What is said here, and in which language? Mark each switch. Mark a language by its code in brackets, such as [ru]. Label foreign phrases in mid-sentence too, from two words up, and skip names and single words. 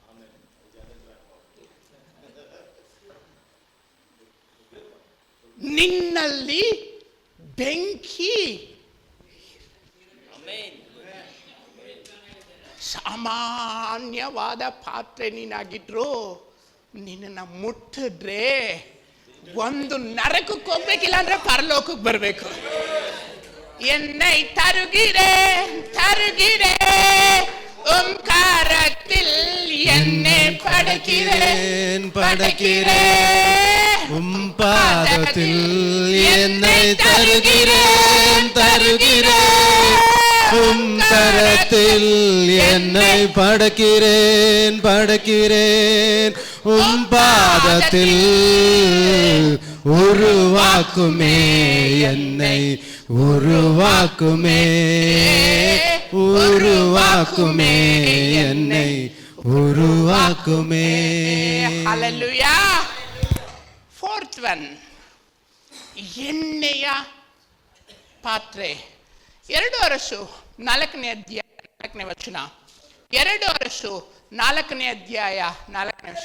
[kn] ನಿನ್ನಲ್ಲಿ ಬೆಂಕಿ. ಸಾಮಾನ್ಯವಾದ ಪಾತ್ರೆ ನೀನಾಗಿದ್ರು ನಿನ್ನ ಮುಟ್ಟಿದ್ರೆ ಒಂದು ನರಕಕ್ಕೆ ಹೋಗ್ಬೇಕಿಲ್ಲ ಅಂದ್ರೆ ಪರಲೋಕಕ್ಕೆ ಬರ್ಬೇಕು. [ta] என்னை தருகிறே ஓம்காரத்தில் என்னை படைக்கிறேன் பாதத்தில் என்னை தருகிறேன் கரத்தில் என்னை படைக்கிறேன் பாதத்தில் உருவாக்குமே என்னை உருவாக்குமே. உருவாக்குமே என்னை உருவாக்குமே. [kn] ಹಲ್ಲೆಲೂಯಾ. [en] fourth one, [kn] ಎಣ್ಣೆಯ ಪಾತ್ರೆ. 2 ಅರಸು 4ನೇ ಅಧ್ಯಾಯ 4ನೇ ವಚನ. 2 ಅರಸು 4ನೇ ಅಧ್ಯಾಯ 4ನೇ ವಚನ.